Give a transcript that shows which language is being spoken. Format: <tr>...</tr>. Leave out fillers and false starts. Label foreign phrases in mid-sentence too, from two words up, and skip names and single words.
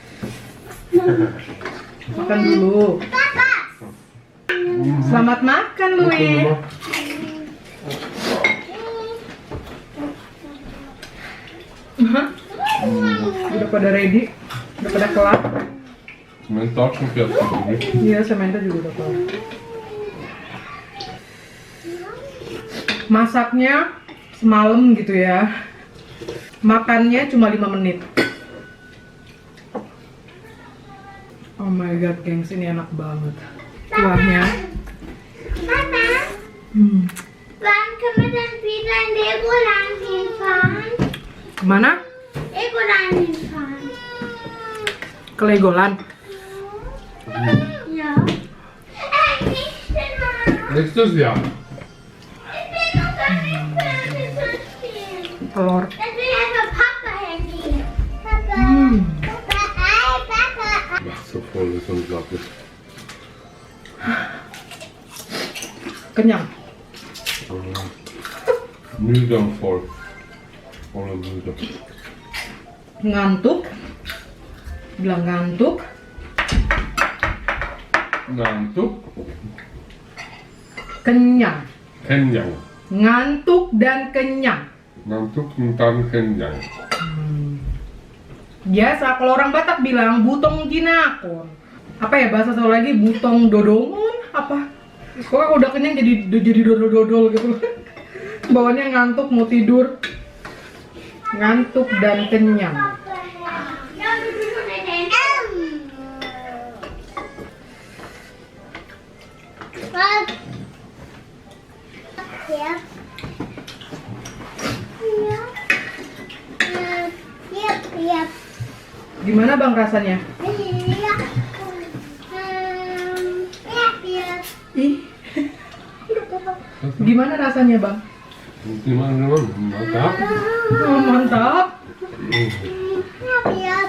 <id>Makan dulu. Selamat makan, Louis. Udah pada ready, udah pada kelar. Men tak som fjällskogen. Iya, sementara juga udah kelar. Masaknya semalam gitu ya. Makannya cuma 5 menit.</id> <en>Oh my god,</en> <id>gengs, ini enak banget. Kuahnya. Mama.</id> <de>Wann können wir denn wieder in Legoland hinfahren?</de> <id>Kemana?</id> <de>Legoland hinfahren.</de> <id>Ke Legoland.</id> <de>Ja. Nächstes Mal. Nächstes Jahr. Ich will noch gar nicht fertig spielen.</de> <id>Telur.</id> <de>Das will einfach Papa hingehen. Papa. Papa. Papa. Ach, so voll ist unglaublich.</de> <id>Kenyang.</id> <de>Müde und voll. Voll und müde.</de> <id>Ngantuk. Bilang ngantuk. Ngantuk. Kenyang. Kenyang. Ngantuk dan kenyang. Ngantuk</id> <de>und dann</de> <id>kenyang. Biasa kalau orang Batak bilang</id> <bbc>butong jinakon.</bbc> <id>Apa ya bahasa Solo lagi,</id> <bbc>butong dodongon</bbc> <id>apa? Pokoknya udah kenyang jadi dodol-dodol gitu. Bawaannya ngantuk mau tidur. Ngantuk dan kenyang.</id> <de>Ja, du bist schon in den Was? Ja. Ja.</de> <id>Gimana bang rasanya?</id> <de>Ja. Ja.</de> <id>Ih. Gimana rasanya bang? Gimana? Mantap. Oh, mantap.</id> <de>Ja.</de>